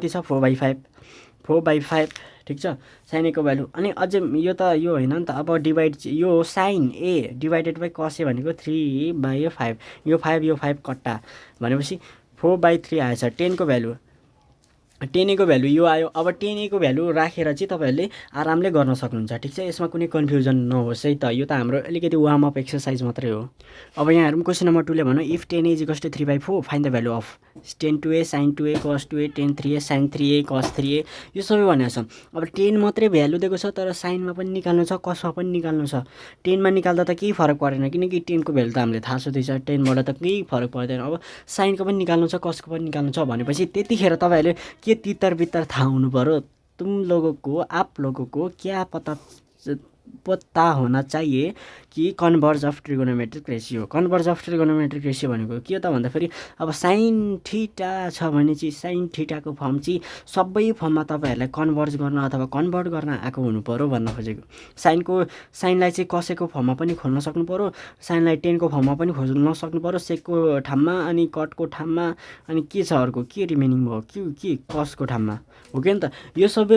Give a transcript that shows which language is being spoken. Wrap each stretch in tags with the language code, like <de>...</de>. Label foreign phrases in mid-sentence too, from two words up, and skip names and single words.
<ne>अब</ne> <en>sine A</en> <ne>को भ्यालु कति छ 4/5, ठिक छ</ne> <en>sine A</en> <ne>को भ्यालु अनि अझै यो त यो होइन नि त अब डिभाइड यो साइन ए</ne> <en>divided by cos A</en> <ne>भनेको 3/5 यो 5 कट्टा भनेपछि 4/3 आएछ 10 को भ्यालु 10 को भ्यालु यो आयो अब 10 को भ्यालु राखेर चाहिँ तपाईहरुले आरामले गर्न सक्नुहुन्छ ठिक छ यसमा कुनै कन्फ्युजन नहोस् है त यो त हाम्रो अलिकति</ne> <en>warm up exercise</en> <ne>मात्रै हो अब यहाँ हेरौँ</ne> <en>question number 2</en> <ne>ले भनौँ</ne> <en>if 10 is equals to 3/4 find the value of tan 2a sin 2a cos 2a tan 3a sin 3a cos 3a</en> <ne>यो सबै भनेको छ अब 10 मात्रै भ्यालु दिएको छ तर साइनमा पनि निकाल्नु छ कसमा पनि निकाल्नु छ 10 मा निकाल्दा त केही फरक परेन किनकि 10 को भ्यालु त हामीले थाहा छँदैछ 10 बाट त केही फरक पर्दैन अब साइनको पनि निकाल्नु छ कसको पनि निकाल्नु छ भनेपछि त्यतिखेर तपाईहरुले के तितर बितर थाहा हुनु पर्यो</ne> <hi>तुम लोगों को आप लोगों को क्या पता होना चाहिए कि</hi> <en>converse of trigonometric ratio converse of trigonometric ratio</en> <ne>भनेको के त भन्दाखेरि अब</ne> <en>sine theta</en> <ne>छ भने चाहिँ साइन थीटाको फर्म चाहिँ सबै फर्ममा तपाईहरुलाई कन्भर्ज गर्न अथवा कन्भर्ट गर्न आएको हुनु पर्यो भन्न खोजेको साइनलाई चाहिँ कसैको फर्ममा पनि खोल्न सक्नु पर्यो साइनलाई 10 को फर्ममा पनि खोल्न सक्नु पर्यो सेकको ठाममा अनि कटको ठाममा अनि के छ अर्को के रिमेनिङ भयो के कसको ठाममा हो के नि त यो सबै</ne>